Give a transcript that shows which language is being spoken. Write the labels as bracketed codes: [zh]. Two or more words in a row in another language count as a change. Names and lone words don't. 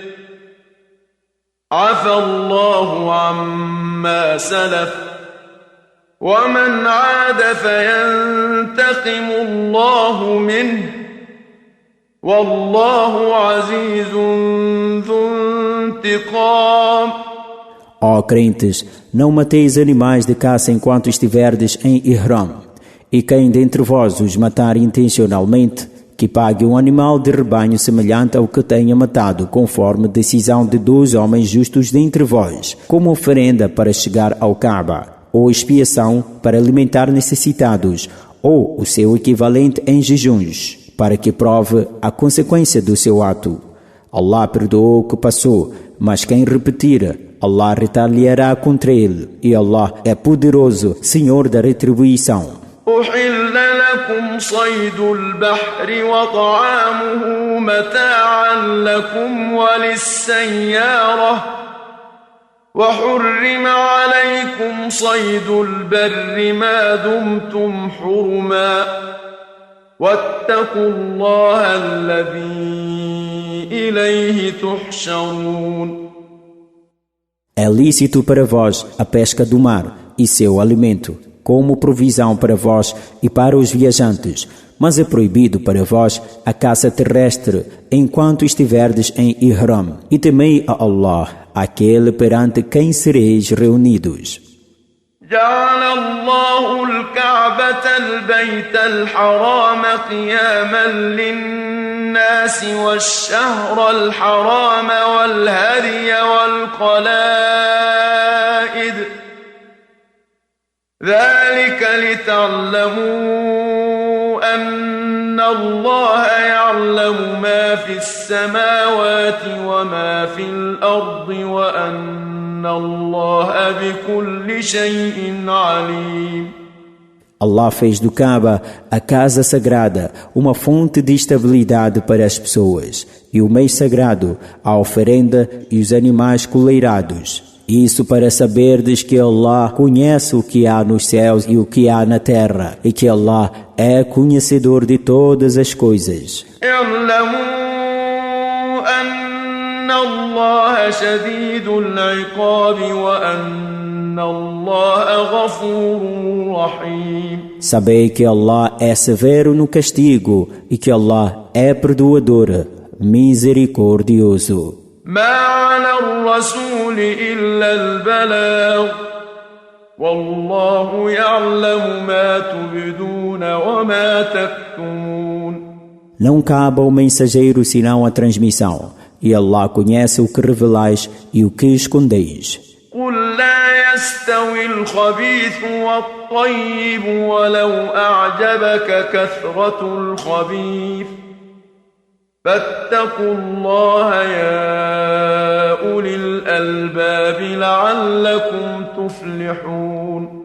[ar] عفى الله عما سلف ومن عاد فينتقم الله منه والله عزيز ذو انتقام. [pt] Ó crentes, não mateis animais de caça enquanto estiverdes em Ihram, e quem dentre vós os matar intencionalmente, que pague um animal de rebanho semelhante ao que tenha matado, conforme decisão de 2 homens justos dentre vós, como oferenda para chegar ao Kaaba, ou expiação para alimentar necessitados, ou o seu equivalente em jejuns, para que prove a consequência do seu ato. Allah perdoou o que passou, mas quem repetir, Allah retaliará contra ele, e Allah é poderoso, Senhor da retribuição. [ar] أحل لكم صيد البحر وطعامه متاعا لكم وللسيارة وحرم عليكم صيد البر ما دمتم حرما واتقوا الله الذي إليه تحشرون. [pt] É lícito para vós a pesca do mar e seu alimento, como provisão para vós e para os viajantes, mas é proibido para vós a caça terrestre enquanto estiverdes em Ihram, e temei a Allah, aquele perante quem sereis reunidos. [ar] جعل الله الكعبة البيت الحرام قياما للناس والشهر الحرام والهدي والقلائد ذلك لتعلموا أن الله يعلم ما في السماوات وما في الأرض وأن الله بكل شيء عليم. [pt] Allah fez do Kaaba, a casa sagrada, uma fonte de estabilidade para as pessoas, e o mês sagrado, a oferenda e os animais coleirados. Isso para saberdes que Allah conhece o que há nos céus e o que há na terra, e que Allah é conhecedor de todas as coisas. [ar] الله شديد العقاب وأن الله غفور رحيم. [pt] Sabei que Allah é severo no castigo e que Allah é perdoador, misericordioso. [ar] ما على الرسول إلا البلاغ والله يعلم ما تبدون وما تكتمون. [pt] Não cabe ao mensageiro senão a transmissão, e Allah conhece o que revelais e o que escondeis. [ar] قل لا يستوي الخبيث والطيب ولو أعجبك كثرة الخبيث فاتقوا الله يا أولي الألباب لعلكم تفلحون.